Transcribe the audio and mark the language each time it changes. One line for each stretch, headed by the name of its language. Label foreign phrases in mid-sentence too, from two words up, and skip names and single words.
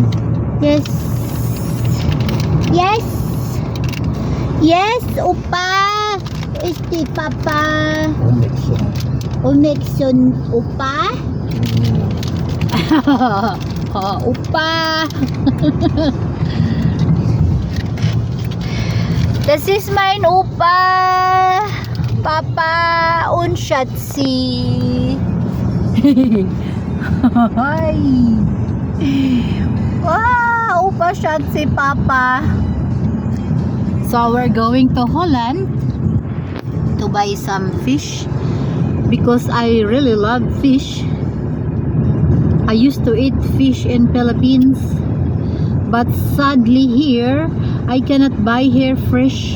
English: Yes. Yes. Yes, upa. Este papa. Omexon upa. Upa.
German: Das ist mein Upa. Papa und Schatzi.
English: Hi. Wow, Upa, Schatzi, Papa. So we're going to Holland to buy some fish because I really love fish. I used to eat fish in Philippines, but sadly here I cannot buy here fresh.